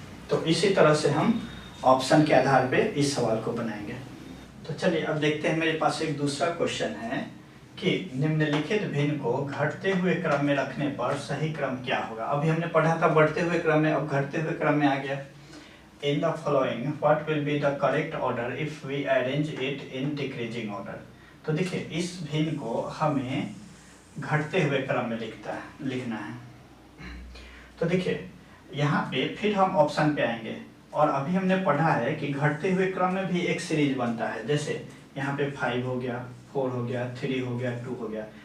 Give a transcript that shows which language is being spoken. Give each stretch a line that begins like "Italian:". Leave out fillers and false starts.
Hindi: तो इसी तरह से हम ऑप्शन के आधार पे इस सवाल को बनाएंगे। तो चलिए अब देखते हैं, मेरे पास एक दूसरा क्वेश्चन है कि निम्नलिखित भिन्न को घटते हुए क्रम में रखने पर सही क्रम क्या होगा। अभी हमने पढ़ा था बढ़ते हुए क्रम में, अब घटते हुए क्रम में आ गया।
English: In the following, what will be the correct order if we arrange it in decreasing order?
Hindi: तो देखिए इस भिन्न को हमें घटते हुए क्रम में लिखना है। तो देखिए यहाँ पे फिर हम ऑप्शन पे आएंगे, और अभी हमने पढ़ा है कि घटते हुए क्रम में भी एक सीरीज बनता है। जैसे यहाँ पे 5 हो गया, 4 हो गया, 3 हो गया, 2 हो गया।